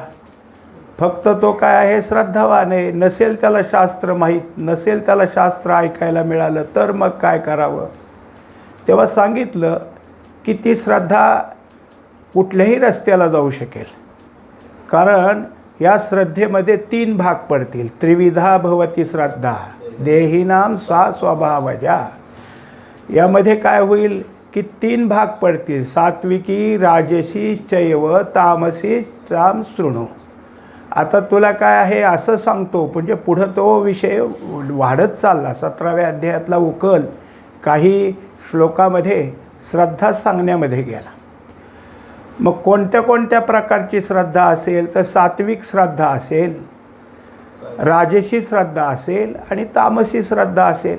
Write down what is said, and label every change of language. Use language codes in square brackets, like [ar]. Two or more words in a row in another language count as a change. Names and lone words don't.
[mr] फक्त तो काय आहे, श्रद्धावान आहे। नसेल त्याला शास्त्र माहीत, नसेल त्याला शास्त्र ऐकायला मिळालं तर मग काय करावं? तेव्हा सांगितलं की ती श्रद्धा कुठल्याही रस्त्याला जाऊ शकेल। कारण या श्रद्धेमध्ये 3 भाग पडतील। [sa] त्रिविधा भवती श्रद्धा देहिनाम सा स्वभावजा। [mr] यामध्ये काय होईल की 3 भाग पडतील, [sa] सात्विकी, राजसी चैव तामसी ताम शृणु। [mr] आता तुला काय आहे असं सांगतो, म्हणजे पुढं तो विषय वाढत चालला. 17व्या अध्यायातला उकल काही श्लोकामध्ये श्रद्धा सांगण्यामध्ये गेला. मग कोणत्या कोणत्या प्रकारची श्रद्धा असेल, तर सात्विक श्रद्धा असेल, राजसी श्रद्धा असेल आणि तामसी श्रद्धा असेल.